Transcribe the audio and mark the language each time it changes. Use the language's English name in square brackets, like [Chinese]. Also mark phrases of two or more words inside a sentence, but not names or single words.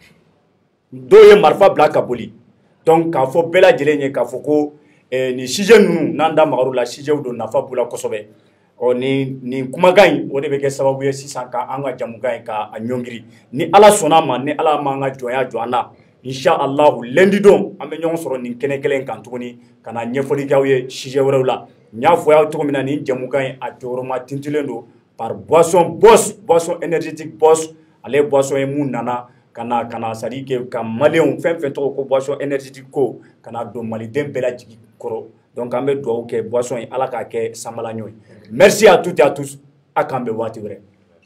[Bambara] dɔw ye marifa bila ka boli donc k'a fɔ bɛɛ lajɛlen ye k'a fɔ ko nin sujet ninnu n'an da magar'u la sujetw don nafa b'u la kosɛbɛ nin kumakan in o de bɛ kɛ sababu ye sisan ka an ka jamukan in ka ɲɔngiri ni Ala sɔnna ma ni Ala m'an ka jɔnya jɔ an na inchallah lundi don an bɛ ɲɔgɔn sɔrɔ nin kɛnɛ kelen kan tuguni ka na ɲɛfɔli k'aw ye sujet wɛrɛw la n y'a fɔ aw cogo min na nin jamukan in a jɔyɔrɔma tintilen don [French] par boisson énergétique [Bambara] Boss ale boisson ye mun nana kana [French] c'est-à-dire que [Bambara] ka maliyɛnw fɛn fɛn tɔgɔ ko [French] boisson énergétique [Bambara] ko kana don maliden bɛɛ lajɛlen kɔrɔ donc an bɛ dugawu kɛ boisson ye ala k'a kɛ sanbalaɲɔ ye [French] merci à toutes et à tous [Bambara] a k'an bɛn waati wɛrɛ